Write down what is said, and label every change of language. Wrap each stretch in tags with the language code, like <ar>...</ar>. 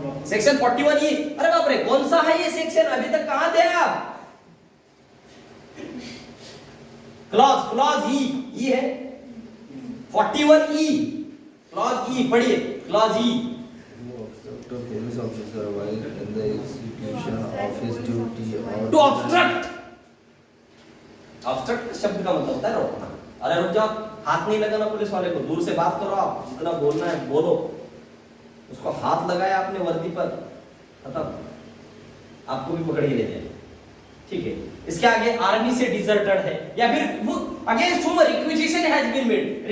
<hi>Section 41E, अरे बाप रे, कौन सा है ये सेक्शन? अभी तक कहां थे आप? क्लॉज ई है 41E, क्लॉज ई पढ़िए, clause E.</hi> <en>Police officer while in the execution of his duty or to obstruct.</en> <hi>Obstruct शब्द का मतलब होता है रोकना। अरे रुक जाओ, हाथ नहीं लगाना पुलिस वाले को, दूर से बात करो, आप जितना बोलना है बोलो। उसको हाथ लगाया आपने वर्दी पर, खत्म, आपको भी पकड़ के ले जाए। ठीक है, इसके आगे आर्मी से डिजर्टेड है, या फिर वो</hi> <en>Against whom requisition has been made.</en>